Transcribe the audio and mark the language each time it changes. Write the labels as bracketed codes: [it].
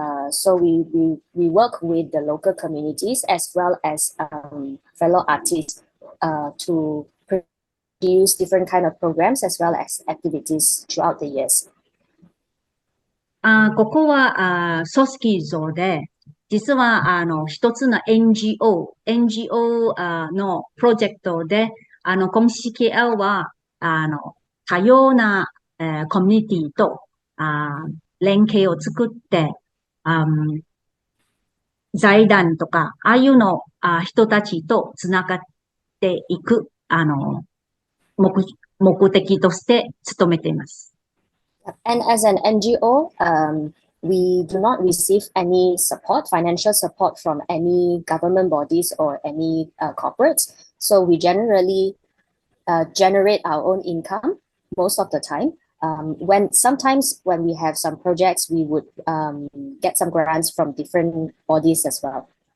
[en] So we work with the local communities as well as fellow artists to produce different kind of programs as well as activities throughout the years. [ja] ここは組織像で、実は一つの NGO のプロジェクトで、今市 KL は多様なコミュニティと連携を作って、財団とか、ああいうの人たちとつながっていく目的として努めています。 [en] And as an NGO, we do not receive any support, financial support from any government bodies or any corporates. So we generally generate our own income most of the time. Sometimes when we have some projects, we would get some grants from different bodies as well.